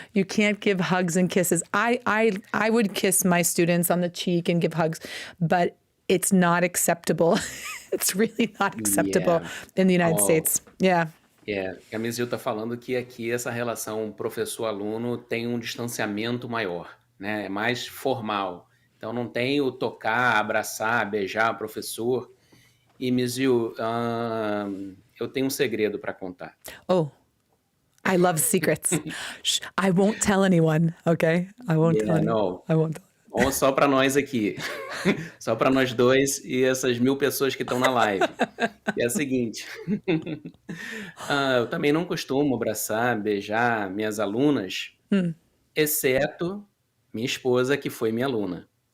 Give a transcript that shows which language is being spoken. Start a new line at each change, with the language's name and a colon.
English: You can't give hugs and kisses. I would kiss my students on the cheek and give hugs, but it's not acceptable. It's really not acceptable in the United States. Yeah.
Portuguese: A MissJill tá falando que aqui essa relação professor-aluno tem um distanciamento maior, né? É mais formal. Então não tem o tocar, abraçar, beijar o professor. E MissJill, eu tenho um segredo para contar.
English: Oh, I love secrets. Shh, I won't tell anyone, okay? I won't tell anyone. I won't tell.
Portuguese: Bom, só para nós aqui, só para nós dois e essas 1000 pessoas que estão na live. E é o seguinte, eu também não costumo abraçar, beijar minhas alunas, exceto minha esposa, que foi minha aluna.